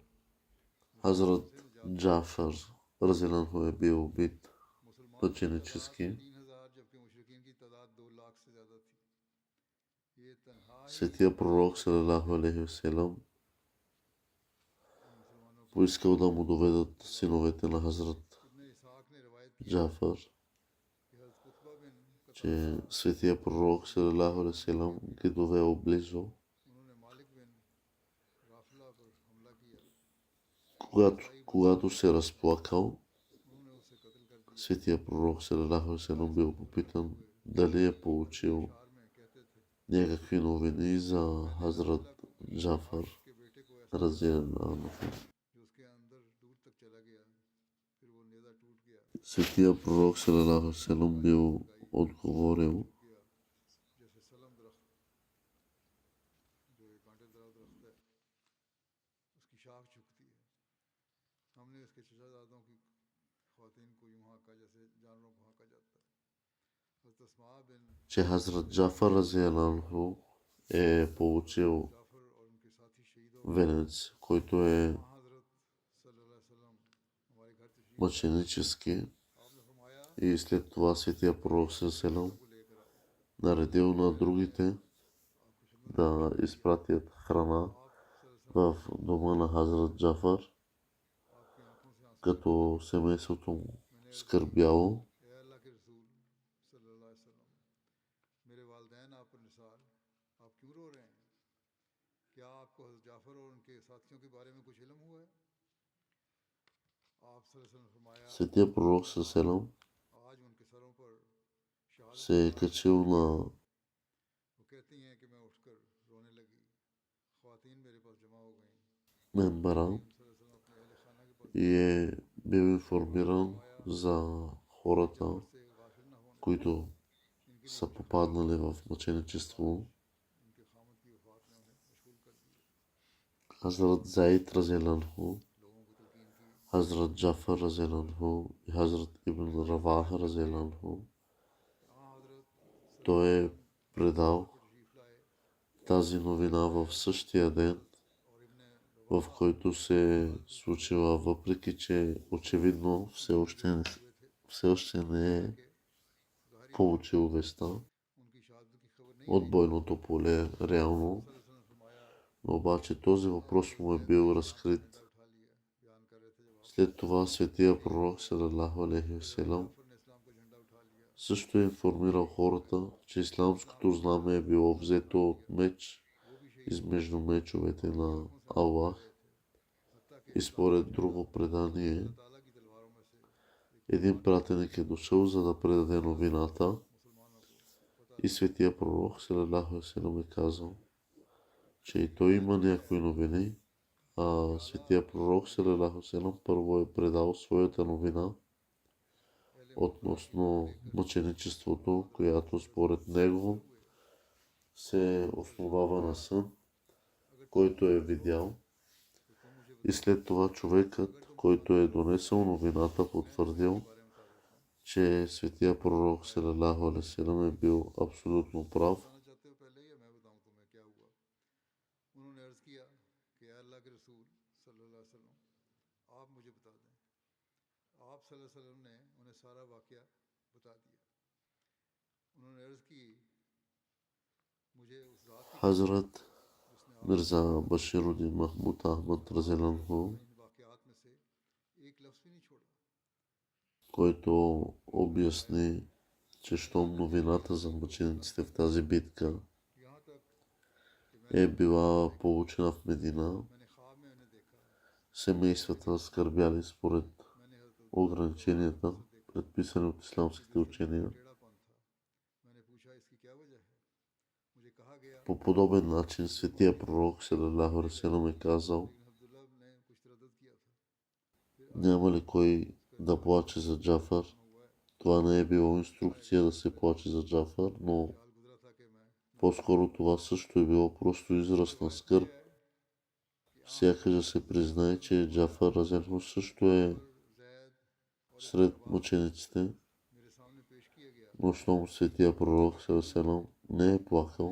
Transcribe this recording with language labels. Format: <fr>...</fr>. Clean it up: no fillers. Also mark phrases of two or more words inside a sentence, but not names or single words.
<bg>Хазрат Джафар разиланху е бил убит</bg> <ur>مسلمان</ur> <bg>мъченически,</bg> <ur>3000 جبکہ مشرکین کی تعداد 2 لاکھ سے زیادہ تھی یہ تنہا ہی</ur> <bg>светия пророк</bg> <ar>صلى الله عليه وسلم</ar> <ur>مسلمانوں کو</ur> <bg>поискал да му доведат синовете на Хазрат</bg> <ur>ابن اسحاق نے روایت کی</ur> <bg>Джафар,</bg> <ur>کہ حضرت قطبہ بن</ur> <bg>че светия пророк</bg> <ar>صلى الله عليه وسلم</ar> <bg>ги довел близо.</bg> <ur>انہوں نے مالک بن رافلہ پر حملہ کیا</ur> <bg>Когато се разплакал,</bg> <ur>انہوں نے اسے قتل کر دیا</ur> <bg>светия пророк</bg> <ar>صلى الله عليه وسلم</ar> <bg>бил попитан дали е получил</bg> <ur>اشعار میں کہتے تھے</ur> <bg>някакви новини за Хазрат Джафар</bg> <ur>کہ بیٹے کو ایسا</ur> <bg>разиланху.</bg> <ur>جو اس کے اندر دور تک چلا گیا پھر وہ نیزہ ٹوٹ گیا</ur> <bg>Светия пророк</bg> <ar>صلى الله عليه وسلم</ar> <bg>бил отговорил,</bg> <ur>گیا جیسے سلم درخت جو ایک کانٹےدار درخت ہے اس کی شاخ جھکتی ہے ہم نے اس کے چچازادوں کی خواتین کو یوں ہانکا جیسے جانوروں کو ہانکا جاتا ہے حضرت اسماء بن</ur> <bg>че Хазрат Джафар разиланху е получил</bg> <ur>جعفر اور ان کے ساتھی شہید ہو</ur> <bg>венец, който е</bg> <ur>हज़रत</ur> <ar>صلى الله عليه وسلم</ar> <ur>ہمارے گھر تشریف</ur> <bg>мъченически</bg> <ur>آپ نے فرمایا</ur> <bg>и след това светия пророк Селам</bg> <ur>کو لے کر آؤ</ur> <bg>наредил на другите</bg> <ur>آپ کی خدمت میں</ur> <bg>да изпратят храна</bg> <ur>आप</ur> <bg>в дома на Хазрат Джафар,</bg> <ur>آپ کی آنکھوں سے آنسو</ur> <bg>като семейството му</bg> <ur>میں نے عرض کی</ur> <bg>скърбяло.</bg> <ur>اے اللہ کے رسول</ur> <ar>صلى الله عليه وسلم</ar> <ur>میرے والدین آپ پر نثار آپ کیوں رو رہے ہیں کیا آپ کو حضرت جعفر اور ان کے ساتھیوں کے بارے میں کچھ علم ہوا ہے آپ</ur> <ar>صلى الله عليه وسلم</ar> <ur>نے فرمایا</ur> <bg>Светия пророк Селам</bg> <ur>آج ان کے سروں پر شہادت</ur> <bg>се</bg> <ur>का</ur> <bg>е</bg> <ur>ताज</ur> <bg>качил на</bg> <ur>وہ کہتی ہیں کہ میں اٹھ کر رونے لگی خواتین میرے پاس جمع ہو گئیں</ur> <bg>мембара</bg> <ur>करीम</ur> <ar>صلى الله عليه وسلم</ar> <ur>اپنے اہل خانہ کے پاس</ur> <bg>и е бил информиран за хората,</bg> <ur>جعفر سے غافل نہ ہونا</ur> <bg>които</bg> <ur>ان کے لیے</ur> <bg>са</bg> <ur>कुछ</ur> <bg>попаднали в мъченичество.</bg> <ur>ان کے خاوند کی وفات نے انہیں مشغول کر دیا</ur> <bg>Хазрат Заид Разеланху,</bg> <ur>لوگوں کو تلقین کی</ur> <bg>Хазрат Джафар Разеланху и Хазрат Ибн Раваха Разеланху.</bg> <ur>ہاں حضرت</ur> <ar>صلى الله عليه</ar> <bg>Той е</bg> <ur>वसल्लम</ur> <bg>предал</bg> <ur>پر تشریف لائے</ur> <bg>тази новина в същия ден,</bg> <ur>اور ابن</ur> <bg>в</bg> <ur>रवाहा</ur> <bg>който се е случила, въпреки че очевидно все още не е</bg> <ur>کے ظاہری</ur> <bg>получил веста</bg> <ur>ان کی شہادت کی خبر نہیں</ur> <bg>от</bg> <ur>आई</ur> <bg>бойното поле реално,</bg> <ar>صلى الله عليه وسلم</ar> <ur>نے فرمایا</ur> <bg>но обаче този въпрос му е бил разкрит.</bg> <ur>جھنڈا اٹھا لیا بیان کر رہے تھے جب آپ</ur> <bg>След това светия пророк</bg> <ar>صلى الله عليه وسلم</ar> <ur>جعفر نے اسلام کا جھنڈا اٹھا لیا</ur> <bg>също е информирал хората, че исламското знаме е било взето от меч</bg> <ur>وہ بھی شہید</ur> <bg>измежду мечовете на</bg> <ur>آنکھوں سے</ur> <bg>Аллах.</bg> <ur>گئے تھے حتیٰ کہ</ur> <bg>И според друго предание,</bg> <ur>اللہ تعالیٰ کی تلواروں میں سے</ur> <bg>един пратеник е дошъл, за да предаде новината,</bg> <ur>مسلمانوں کو پتا</ur> <bg>и светия пророк</bg> <ar>صلى الله عليه وسلم</ar> <bg>е казал, че и той има някои новини, а светия пророк</bg> <ar>صلى الله عليه وسلم</ar> <bg>първо е предал своята новина относно мъченичеството, която според него се основава на сън, който е видял.</bg> <ur>تو تم مجھے</ur> <bg>И след това човекът, който е донесъл новината, потвърдил,</bg> <ur>بارے میں بتا دیتا ہوں</ur> <bg>че светия пророк</bg> <ar>صلى الله عليه وسلم</ar> <bg>е бил абсолютно прав.</bg> <ur>بتانا چاہتے ہو پہلے یا میں بتاؤں تمہیں کیا ہوا انہوں نے عرض کیا کہ یا اللہ کے رسول</ur> <ar>صلى الله عليه وسلم</ar> <ur>آپ مجھے بتا دیں آپ</ur> <ar>صلى الله عليه وسلم</ar> <ur>نے انہیں سارا واقعہ بتا دیا انہوں نے عرض کی مجھے اس رات کی</ur> <bg>Хазрат</bg> <ur>जिसने</ur> <bg>Мирза Баширудин Махмуд Ахмад Разеланху,</bg> <ur>ان واقعات میں سے ایک لفظ بھی نہیں چھوڑا</ur> <bg>който обясни, че щом новината за мъчениците в тази битка</bg> <ur>یہاں تک کہ</ur> <bg>е била получена в Медина,</bg> <ur>میں نے خواب میں انہیں دیکھا</ur> <bg>семействата скърбяли според</bg> <ur>میں نے حضرت</ur> <bg>ограниченията, предписани от исламските учения.</bg> <ur>ٹیڑھا پن تھا میں نے پوچھا اس کی کیا وجہ ہے مجھے کہا گیا</ur> <bg>По подобен начин светия пророк</bg> <ar>صلى الله عليه وسلم</ar> <bg>е казал,</bg> <ur>لیکن عبداللہ نے کچھ تردد کیا تھا پھر</ur> <bg>няма ли кой да плаче за Джафар?</bg> <ur>ہوا ہے</ur> <bg>Това не е било инструкция да се плаче за Джафар, но</bg> <ur>خیال گزرا تھا کہ میں</ur> <bg>по-скоро това също е било просто израз на скърб. Сякаш да се признае, че Джафар Разелху също е</bg> <ur>زید اور</ur> <bg>сред мъчениците,</bg> <ur>میرے سامنے پیش کیا گیا</ur> <bg>но щом светия пророк Селам не е плакал,</bg>